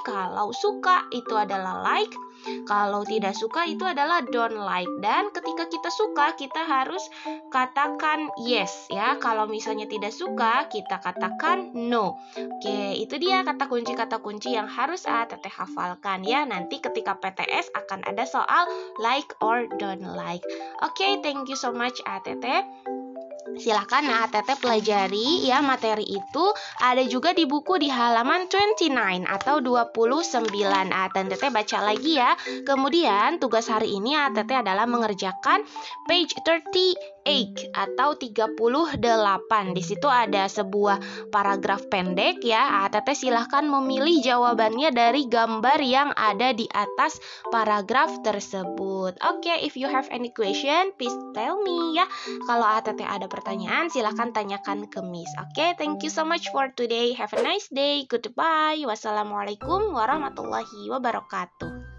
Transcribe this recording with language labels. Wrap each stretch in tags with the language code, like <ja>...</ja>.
<id>Kalau suka itu adalah like, kalau tidak suka itu adalah don't like. Dan ketika kita suka, kita harus katakan yes ya. Kalau misalnya tidak suka, kita katakan no. Oke, itu dia kata kunci yang harus Teteh hafalkan ya. Nanti ketika PTS akan ada soal like or don't like.</id> <en>Oke, thank you so much Teteh.</en> <id>Silahkan Teteh pelajari ya materi itu. Ada juga di buku di halaman 29 atau 29. Teteh baca lagi ya. Kemudian tugas hari ini Teteh adalah mengerjakan page 38 atau 38. Di situ ada sebuah paragraf pendek ya. Teteh silahkan memilih jawabannya dari gambar yang ada di atas paragraf tersebut. Oke,</id> <en>if you have any question, please tell me</en> <id>ya. Kalau Teteh ada pertanyaan, silahkan tanyakan ke Miss.</id> <en>Oke, thank you so much for today. Have a nice day. Goodbye.</en> <ar>Wassalamualaikum warahmatullahi wabarakatuh.</ar>